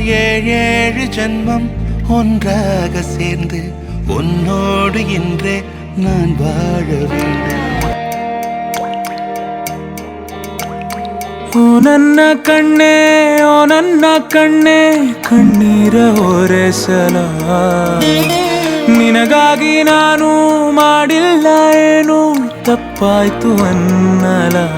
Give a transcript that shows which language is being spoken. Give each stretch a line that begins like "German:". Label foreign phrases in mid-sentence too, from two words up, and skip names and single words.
Tamil: ஏழு ஜென்மம் ஒன்றாக சேர்ந்து உன்னோடு இன்றே நான் வாழ வேண்டும்.
Kannada: ಓ ನನ್ನ ಕಣ್ಣೆ ಓ ನನ್ನ ಕಣ್ಣೆ ಕಣ್ಣೀರ ಒರೆಸಲ ನಿನಗಾಗಿ ನಾನು ಮಾಡಿಲ್ಲ ಏನು ತಪ್ಪಾಯ್ತು ಅನ್ನಲ.